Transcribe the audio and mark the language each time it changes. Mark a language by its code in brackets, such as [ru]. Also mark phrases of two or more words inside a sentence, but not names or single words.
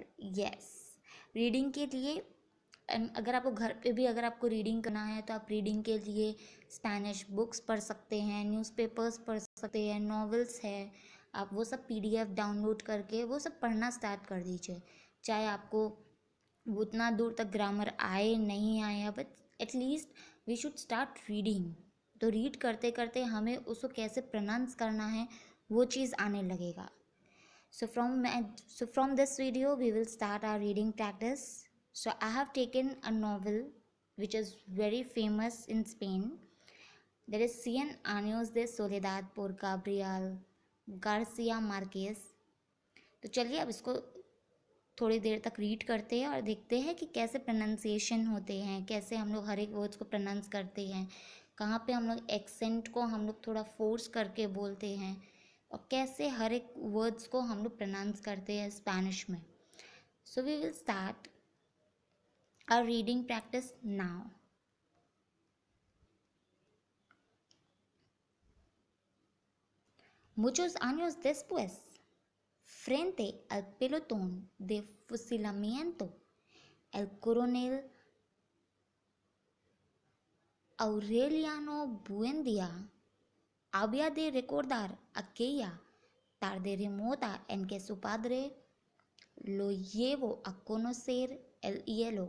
[hi] यस, रीडिंग के लिए अगर आपको घर पे भी अगर आपको रीडिंग करना है तो आप रीडिंग के लिए [en] Spanish books [hi] पढ़ सकते हैं, न्यूज़पेपर्स पढ़ सकते हैं, नॉवेल्स है, आप वो सब [en] PDF download [hi] करके वो सब पढ़ना स्टार्ट कर दीजिए. चाहे आपको उतना दूर तक ग्रामर आए नहीं आए, [en] but at least we should start reading. [hi] तो रीड करते करते हमें उसको कैसे प्रोनाउंस करना है वो चीज़ आने लगेगा. [en] So from this video we will start our reading practice. So I have taken a novel which is very famous in Spain. That is Cien Años de Soledad por Gabriel Garcia Marquez. [hi] तो चलिए अब इसको थोड़ी देर तक रीड करते हैं और देखते हैं कि कैसे प्रोनाउंसिएशन होते हैं, कैसे हम लोग हर एक वर्ड्स को प्रोनाउंस करते हैं, कहाँ पे हम लोग एक्सेंट को हम लोग थोड़ा फोर्स करके बोलते हैं और कैसे हर एक वर्ड्स को हम लोग प्रोनाउंस करते हैं स्पेनिश में. [en] So we will start our reading practice now. [es] Muchos años después, frente al pelotón de fusilamiento, el coronel Aureliano Buendía había de recordar aquella tarde remota en que su padre lo llevó a conocer el hielo.